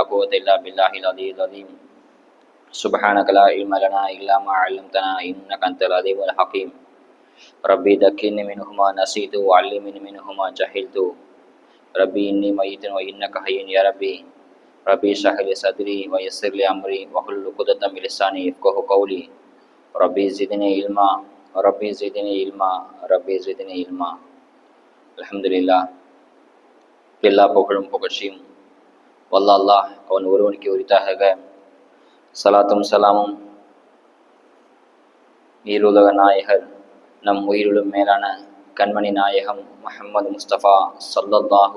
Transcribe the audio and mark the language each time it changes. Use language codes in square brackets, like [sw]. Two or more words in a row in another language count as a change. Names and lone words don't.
[ar] قوة إلا بالله العلي العظيم سبحانك لا علم لنا إلا ما علمتنا إنك أنت العليم الحكيم ربي ذكرني منه ما نسيت وعلمني منه ما جهلت ربي إني ميت وإنك حي يا ربي ربي اشرح لي صدري ويسر لي أمري واحلل عقدة من لساني يفقهوا قولي ربي زدني علما ربي زدني علما ربي زدني علما. [ta] அல்ஹம்துலில்லாஹ், எல்லா புகழும் புகழ்ச்சியும் வல்ல அல்லாஹ் அவன் ஒருவனுக்கு உரித்தாக. சலாத்தும் சலாமும் ஈருலக நாயகர் நம் உயிரிலும் மேலான கண்மணி நாயகம் முஹம்மது முஸ்தபா ஸல்லல்லாஹு